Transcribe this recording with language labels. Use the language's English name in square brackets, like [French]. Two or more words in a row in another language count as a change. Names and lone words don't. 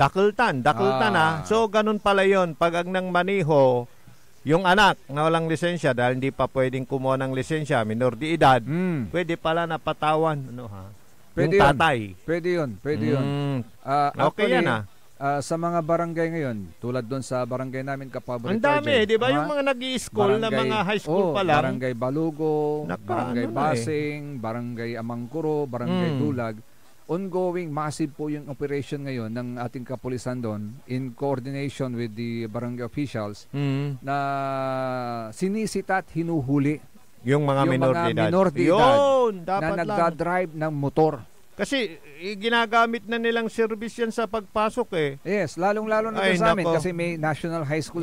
[Filipino] Dakultan So ganun pala yon. Pag ang nang maniho yung anak na walang lisensya dahil hindi pa pwedeng kumuha ng lisensya, [Spanish] minor de edad, [Filipino] pwede pala napatawan. Pwede yung tatay. Pwede yun. Okay yan sa mga barangay ngayon, tulad doon sa barangay namin kapaborito. Ang dami, di ba? Yung mga nag-i-school na mga high school pa lang. Barangay Balugo, barangay Basing, barangay Amangkuro, barangay Dulag. [English] Ongoing, massive [Filipino] po yung operation ngayon ng ating kapulisan doon [English] in coordination with the barangay officials [Filipino] na sinisita at hinuhuli yung mga [Spanish] minor de edad. [Filipino] Yun, na nagdadrive ng motor. Kasi ginagamit na nilang service yan sa pagpasok eh. Yes, lalong-lalo na sa amin kasi may [English] national high school